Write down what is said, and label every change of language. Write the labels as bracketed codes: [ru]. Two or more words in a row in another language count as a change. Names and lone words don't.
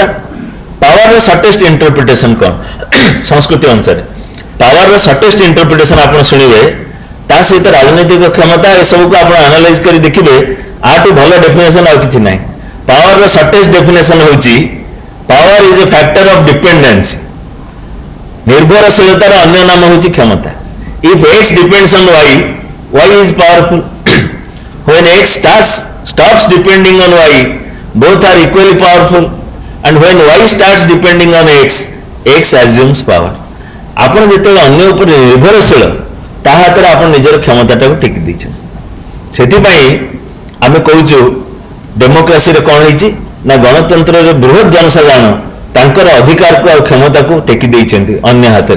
[or] ପାୱାରର [en] shortest interpretation [or] କ'ଣ? ସଂସ୍କୃତି ଅନୁସାରେ ପାୱାରର [en] shortest interpretation [or] ଆପଣ ଶୁଣିବେ, ତା ସହିତ ରାଜନୈତିକ କ୍ଷମତା ଏସବୁକୁ ଆପଣ ଆନାଲାଇଜ୍ କରି ଦେଖିବେ ଆଠୁ ଭଲ ଡେଫିନେସନ୍ ଆଉ କିଛି ନାହିଁ। ପାୱାରର [en] shortest definition [or] ହେଉଛି [en] power is a factor of dependence. [or] ନିର୍ଭରଶୀଳତାର ଅନ୍ୟ ନାମ ହେଉଛି କ୍ଷମତା। [en] If X depends on Y is powerful. When X stops depending on Y, both are equally powerful, and when Y starts depending on X assumes power. [or] ଆପଣ ଯେତେବେଳେ ଅନ୍ୟ ଉପରେ ନିର୍ଭରଶୀଳ ତା ହାତରେ ଆପଣ ନିଜର କ୍ଷମତାଟାକୁ ଟେକି ଦେଇଛନ୍ତି। ସେଥିପାଇଁ ଆମେ କହୁଛୁ ଡେମୋକ୍ରାସିରେ କ'ଣ ହେଇଛି ନା ଗଣତନ୍ତ୍ରରେ ବୃହତ୍ ଜନସାଧାରଣ ତାଙ୍କର ଅଧିକାରକୁ ଆଉ କ୍ଷମତାକୁ ଟେକି ଦେଇଛନ୍ତି ଅନ୍ୟ ହାତରେ।